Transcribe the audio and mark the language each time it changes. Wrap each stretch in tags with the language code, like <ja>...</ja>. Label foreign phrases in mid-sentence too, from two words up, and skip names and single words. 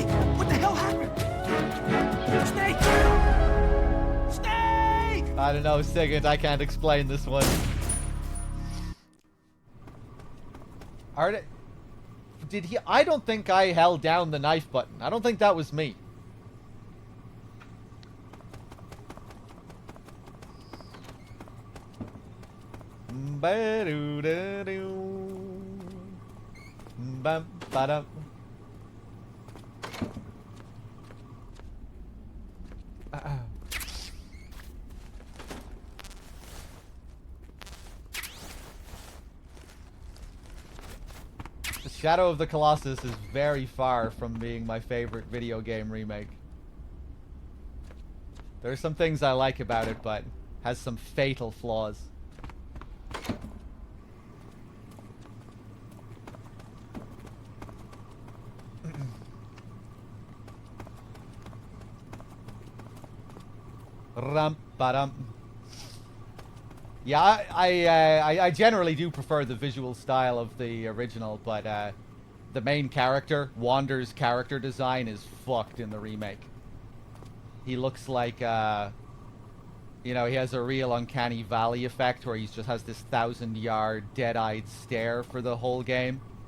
<en>What the hell happened? Snake! Snake! I don't know, Sigurd, I can't explain this one. Did he? I don't think I held down the knife button. I don't think that was me. Bam, ba-dum. Shadow of the Colossus is very far from being my favorite video game remake. There are some things I like about it, but has some fatal flaws. Rum-ba-dum. Yeah, I generally do prefer the visual style of the original, but the main character, Wander's character design, is fucked in the remake. he looks like, you know, he has a real uncanny valley effect where he just has this 1,000-yard dead-eyed stare for the whole game.</en>